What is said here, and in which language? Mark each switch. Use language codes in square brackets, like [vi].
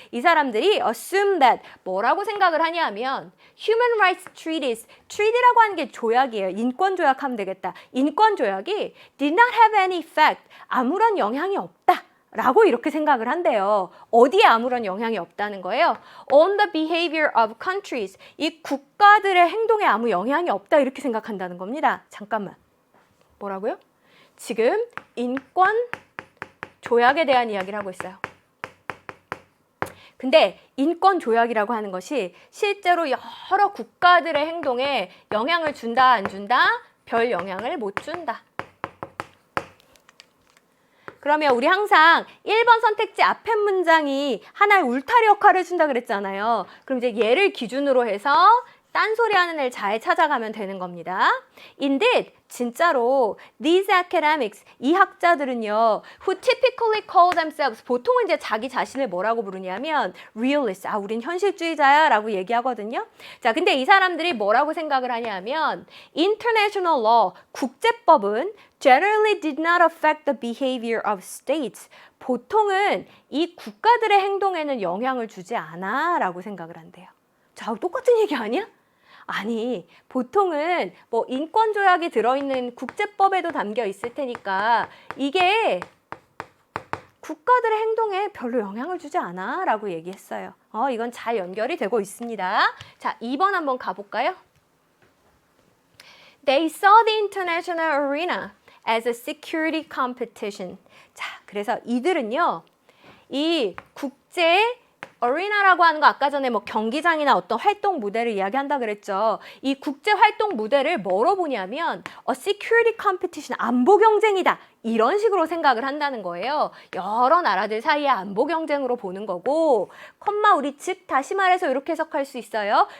[ko] 이 사람들이 [en] assume that [ko] 뭐라고 생각을 하냐면 [en] Human Rights Treaties. [ko] treaty라고 하는 게 조약이에요. 인권 조약하면 되겠다. 인권 조약이 [en] did not have any effect. [ko] 아무런 영향이 없다. 라고 이렇게 생각을 한대요. 어디에 아무런 영향이 없다는 거예요? [en] On the behavior of countries. [ko] 이 국가들의 행동에 아무 영향이 없다. 이렇게 생각한다는 겁니다. 잠깐만. 뭐라고요? 지금 인권 조약에 대한 이야기를 하고 있어요. 근데 인권 조약이라고 하는 것이 실제로 여러 국가들의 행동에 영향을 준다, 안 준다? 별 영향을 못 준다. 그러면 우리 항상 1번 선택지 앞에 문장이 하나의 울타리 역할을 해준다 그랬잖아요. 그럼 이제 얘를 기준으로 해서 딴소리 하는 애를 잘 찾아가면 되는 겁니다. Indeed, 진짜로 [en] these academics, [ko] 이 학자들은요, [en] who typically call themselves, [ko] 보통은 이제 자기 자신을 뭐라고 부르냐면 realist, 우린 현실주의자야 라고 얘기하거든요. 자, 근데 이 사람들이 뭐라고 생각을 하냐면 [en] international law, [ko] 국제법은 [en] generally did not affect the behavior of states. [ko] 보통은 이 국가들의 행동에는 영향을 주지 않아 라고 생각을 한대요. 자, 똑같은 얘기 아니야? 아니, 보통은 뭐 인권조약이 들어있는 국제법에도 담겨 있을 테니까 이게 국가들의 행동에 별로 영향을 주지 않아 라고 얘기했어요. 이건 잘 연결이 되고 있습니다. 자, 2번 한번 가볼까요? [en] They saw the international arena as a security competition. [ko] 자, 그래서 이들은요, 이 국제 어리나라고 하는 거 아까 전에 뭐 경기장이나 어떤 활동 무대를 이야기한다 그랬죠. 이 국제 활동 무대를 뭐로 보냐면 [en] a security competition, [ko] 안보 경쟁이다. 이런 식으로 생각을 한다는 거예요. 여러 나라들 사이의 안보 경쟁으로 보는 거고, 우리 즉 다시 말해서 이렇게 해석할 수 있어요.